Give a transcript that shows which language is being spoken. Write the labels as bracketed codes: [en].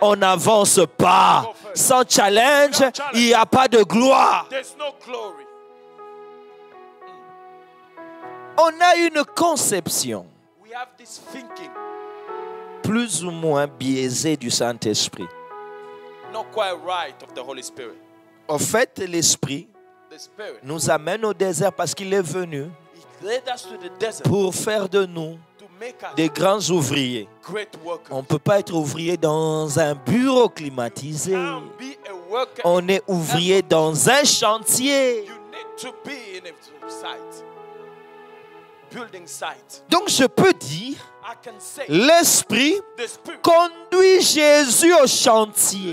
[fr] on n'avance pas. [en] go first. [fr] Sans challenge, [en] Without challenge, [fr] il n'y a pas de gloire. [en] There's no glory. [fr] On a une conception [en] We have this thinking, [fr] plus ou moins biaisée du Saint-Esprit. [en] not quite right, of the Holy Spirit. [fr] En fait, l'Esprit [en] the Spirit, [fr] nous amène au désert parce qu'il est venu [en] He led us to the desert [fr] pour faire de nous [en] to make us [fr] des grands ouvriers. [en] great workers. [fr] On ne peut pas être ouvrier dans un bureau climatisé. [en] Can't be a worker. [fr] On est ouvrier dans un chantier. [en] You need to be in a site, building site. [fr] Donc je peux dire, [en] I can say [fr] l'Esprit [en] the Spirit [fr] conduit Jésus au chantier.